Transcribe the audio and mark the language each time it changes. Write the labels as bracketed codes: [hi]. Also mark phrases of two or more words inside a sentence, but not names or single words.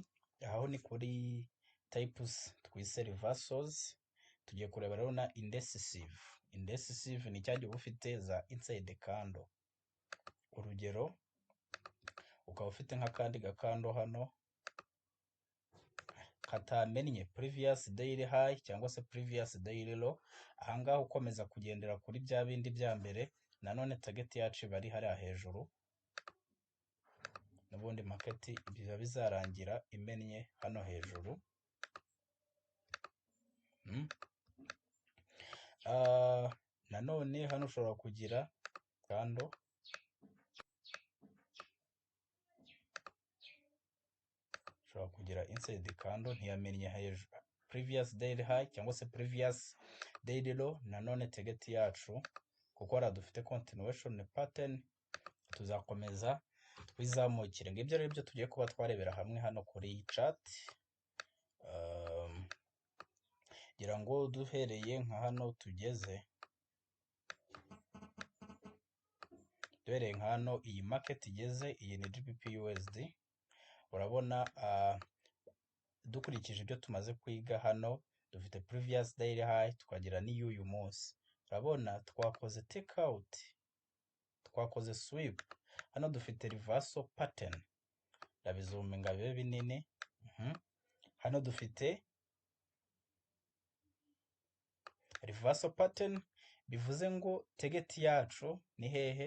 [rw] Aho ni kuri types twise reversals. Tugiye kureba rero na indecisive. Indecisive ni cyagiye ufite za [en] inside candle. [rw] Urugero, ukaba ufite nk'akandi gakando hano katamennye [en] previous daily high [rw] cyangwa se [en] previous daily low. [rw] Ahangaha ukomeza kugendera kuri bya bindi bya mbere, nanone target yacu bari hariya hejuru, n'ubundi market biba bizarangira imennye hano hejuru. Nanone hano ushobora kugira kando [en] inside candle [rw] ntiyamennye hejuru [en] previous daily high [rw] cyangwa se [en] previous daily low. [rw] Nanone target yacu kuko hariya dufite [en] continuation pattern, [rw] tuzakomeza twizamukire. Ngibyo rero byo tugiye kuba twarebera hamwe hano kuri iyi chat. Ngira ngo duhereye nka hano tugeze, duhereye nka hano iyi market igeze, iyi ni GBP USD. Urabona dukurikije ibyo tumaze kwiga hano, dufite [en] previous daily high [rw] tukagira n'iy'uyu munsi. Urabona twakoze [en] take out, [rw] twakoze sweep. Hano dufite [en] reversal pattern, [rw] ndabizuminga bibe binini. Hano dufite [en] reversal pattern [rw] bivuze ngo target yacu ni hehe?